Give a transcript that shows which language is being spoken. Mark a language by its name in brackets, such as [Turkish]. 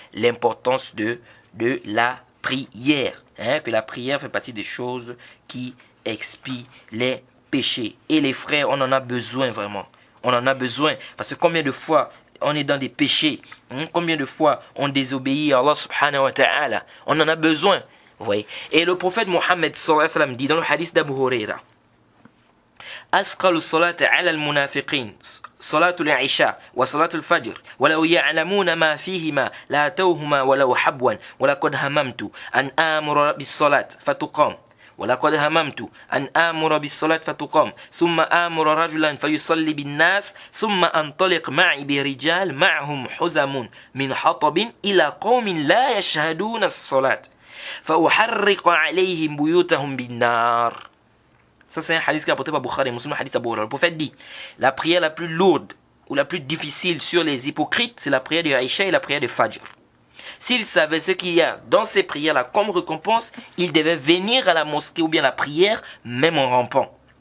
[French] L'importance de la prière. Que la prière fait partie des choses qui expient les péchés. Et les frères, on en a besoin vraiment. On en a besoin. Parce que combien de fois on est dans des péchés? Combien de fois on désobéit à Allah subhanahu wa ta'ala? On en a besoin. Vous voyez? Et le prophète Mohammed sallallahu alayhi wa sallam dit dans le hadith d'Abu Huraira, [Arabic] أثقل الصلاة على المنافقين صلاة العشاء وصلاة الفجر ولو يعلمون ما فيهما لاتوهما ولو حبوا ولقد هممت أن آمر بالصلاة فتقام ولقد هممت أن آمر بالصلاة فتقام ثم آمر رجلا فيصلي بالناس ثم أنطلق معي برجال معهم حزم من حطب إلى قوم لا يشهدون الصلاة فأحرق عليهم بيوتهم بالنار. [French] Ça, c'est un hadith qui est apporté par Bukhari, Muslim, hadith Abu Hurairah. Le prophète dit, la prière la plus lourde ou la plus difficile sur les hypocrites, c'est la prière de Aïcha et la prière de Fajr. S'ils savaient ce qu'il y a dans ces prières-là comme récompense, ils devaient venir à la mosquée ou bien à la prière, même en rampant.